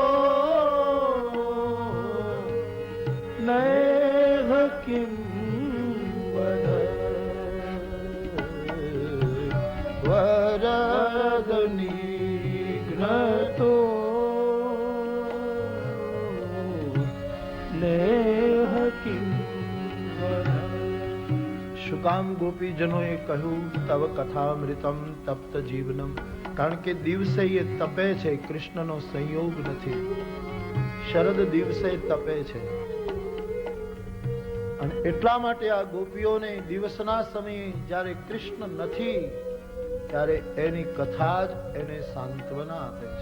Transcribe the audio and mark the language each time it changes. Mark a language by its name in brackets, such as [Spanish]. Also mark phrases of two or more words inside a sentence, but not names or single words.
[Sanskrit] नेह किं वद वरद विघ्नतो नेह किं वद। [Gujarati] શુકામ ગોપીજનોએ કહ્યું [Sanskrit] तव कथामृतम तप्त जीवनम, [Gujarati] કારણ કે દિવસે એ તપે છે, કૃષ્ણનો સંયોગ નથી. શરદ દિવસે તપે છે અને એટલા માટે આ ગોપીઓને દિવસના સમયે જ્યારે કૃષ્ણ નથી ત્યારે એની કથા જ એને સાંત્વના આપે છે.